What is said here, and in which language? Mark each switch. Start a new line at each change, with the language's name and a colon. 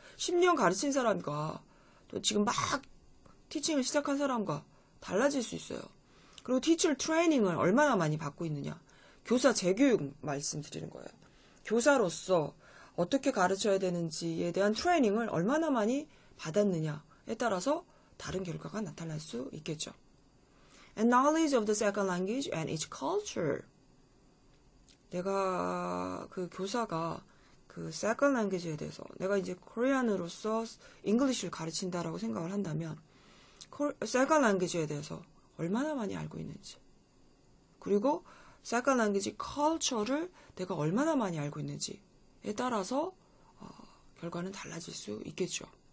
Korean: 10년 가르친 사람과 또 지금 막 teaching을 시작한 사람과 달라질 수 있어요. 그리고 teacher training 을 얼마나 많이 받고 있느냐. 교사 재교육 말씀드리는 거예요. 교사로서 어떻게 가르쳐야 되는지에 대한 트레이닝을 얼마나 많이 받았느냐에 따라서 다른 결과가 나타날 수 있겠죠.
English: And knowledge of the second language and its culture.
Korean: 내가 그 교사가 그 second language 에 대해서 내가 이제 코리안으로서 잉글리시를 가르친다라고 생각을 한다면 second language에 대해서 얼마나 많이 알고 있는지 그리고 second language culture 를 내가 얼마나 많이 알고 있는지에 따라서 결과는 달라질 수 있겠죠.